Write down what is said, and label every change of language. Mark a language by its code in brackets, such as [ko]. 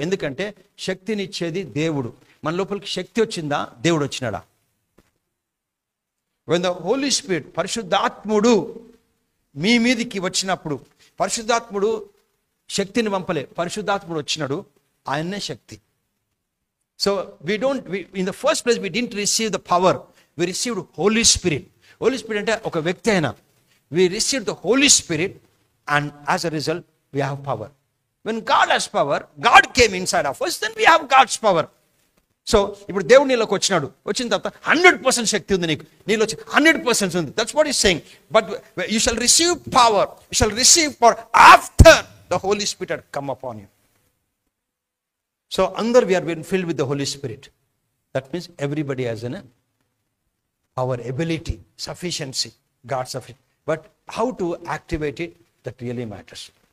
[te] ఎందుకంటే శక్తినిచ్చేది దేవుడు. మన లోపలికి శక్తి వచ్చిందా, దేవుడు వచ్చినాడా? [en] when the Holy Spirit, [te] పరిశుద్ధాత్ముడు మీ మీదికి వచ్చినప్పుడు, పరిశుద్ధాత్ముడు శక్తిని పంపలే, పరిశుద్ధాత్ముడు వచ్చినాడు, ఆయన్నే శక్తి. [en] So in the first place we didn't receive the power, we received Holy Spirit. [te] Holy Spirit అంటే ఒక వ్యక్తి అయినా. [en] We received the Holy Spirit and as a result we have power. When God has power, God came inside of us, then we have God's power. [te] So ఇప్పుడు దేవుడు నీలోకి వచ్చిన తర్వాత 100% శక్తి ఉంది నీలో 100% ఉంది. [en] That's what is saying. But you shall receive power, you shall receive power after the Holy Spirit had come upon you. So [te] అందరు [en] we are being filled with the Holy Spirit. That means everybody has an our ability, sufficiency, God's sufficient. But how to activate it, that really matters.